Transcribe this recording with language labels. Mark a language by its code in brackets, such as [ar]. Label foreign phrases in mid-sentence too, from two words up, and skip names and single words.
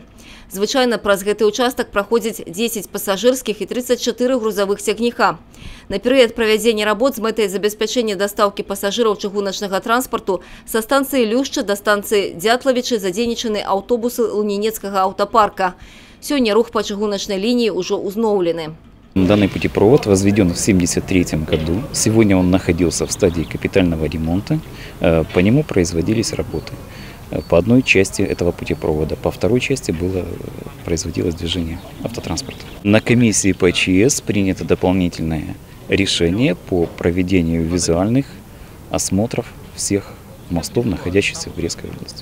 [be] Звычайна праз гэты участак праходзіць 10 пасажырскіх і 34 грузавых цягніка. На перыяд правядзення работ з мэтай забеспячэння дастаўкі пасажыраў чыгуначнага транспарту са станцыі Люшча да станцыі Дзятлавічы задзейнічаны аўтобусы Лунінецкага аўтапарка. Сёння рух па чыгуначнай лініі ўжо ўзноўлены. [ru] Данный путепровод возведен в 1973 году. Сегодня он находился в стадии капитального ремонта. По нему производились работы. По одной части этого путепровода, по второй части производилось движение автотранспорта. На комиссии по ЧС принято дополнительное решение по проведению визуальных осмотров всех мостов, находящихся в Брестской области.